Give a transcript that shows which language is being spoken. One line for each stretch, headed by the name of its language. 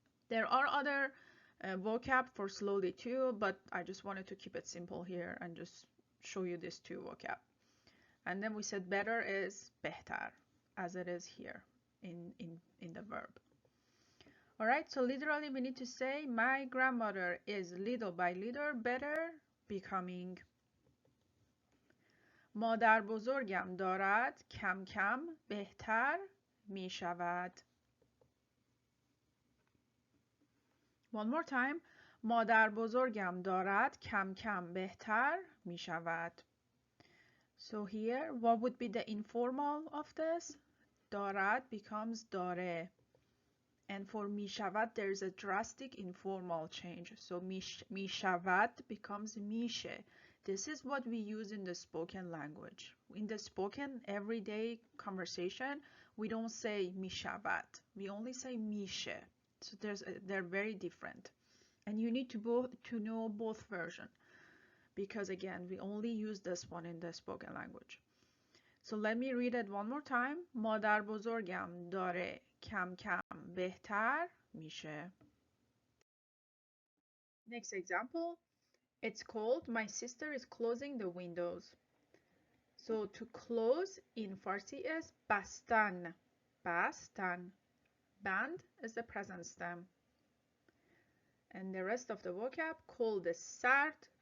English: There are other vocab for slowly too, but I just wanted to keep it simple here and just show you these two vocab. And then we said better is behtar, as it is here in the verb. All right, so literally we need to say my grandmother is little by little better becoming.
Persian: مادر بزرگم دارد کم کم بهتر می شود.
English: One more time.
Persian: مادر بزرگم دارد کم کم بهتر می شود.
English: So here, what would be the informal of this? دارد becomes داره. And for می شود, there's a drastic informal change. So می شود becomes میشه. This is what we use in the spoken language. In the spoken everyday conversation, we don't say mishavat. We only say mishe. So they're very different. And you need to know both versions. Because again, we only use this one in the spoken language. So let me read it one more time.
Persian: مادر بزرگم داره کم کم بهتر میشه.
English: Next example. It's cold. My sister is closing the windows. So to close in Farsi is bastan. Bastan. Band is the present stem. And the rest of the vocab, cold is sard.